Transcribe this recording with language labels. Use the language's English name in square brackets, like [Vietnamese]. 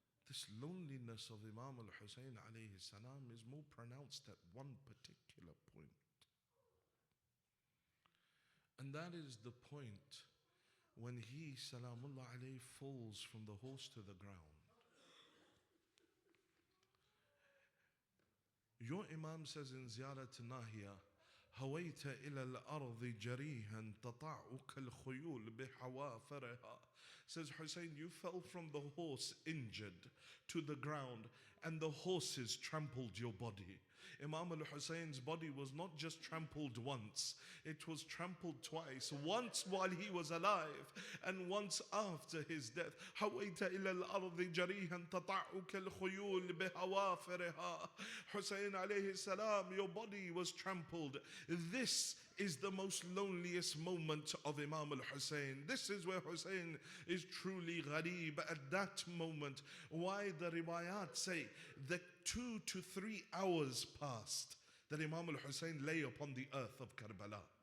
[English] This loneliness of Imam al-Husayn alayhi salam is more pronounced at one particular point. And that is the point when he, salamullah alayhi, falls from the horse to the ground. Your Imam says in Ziyarat Nahiya, [Arabic] هويت إلى الأرض جريها تطعك الخيول بحوافرها. [English] Says Husayn, you fell from the horse injured to the ground and the horses trampled your body. Imam al-Husayn's body was not just trampled once, it was trampled twice. Once while he was alive and once after his death. [Arabic] حويت إلى الأرض جريها تطعك الخيول بهوافرها. [English] Husayn alayhi salam, your body was trampled. This is the most loneliest moment of Imam al-Husayn. This is where Husayn is truly gharib at that moment. Why the riwayat say that 2 to 3 hours passed that Imam al-Husayn lay upon the earth of Karbala.